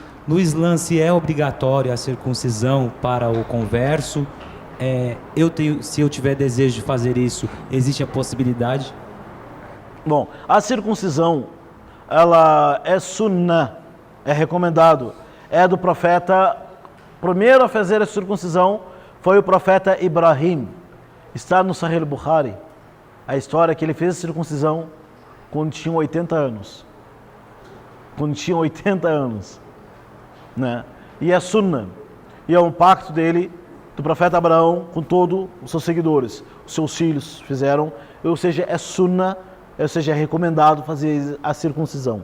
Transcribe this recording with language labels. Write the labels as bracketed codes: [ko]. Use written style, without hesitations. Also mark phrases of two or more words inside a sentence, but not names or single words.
[pt] No Islã, se é obrigatória a circuncisão para o converso, se eu tiver desejo de fazer isso, existe a possibilidade? Bom, a circuncisão, ela é sunnah, é recomendado. É do profeta, primeiro a fazer a circuncisão foi o profeta Ibrahim. Está no Sahih al-Bukhari, a história que ele fez a circuncisão quando tinha 80 anos. Né? E é sunnah. E é um pacto dele, do profeta Abraão, com todos os seus seguidores. Os seus filhos fizeram, ou seja, é sunnah, ou seja, é recomendado fazer a circuncisão.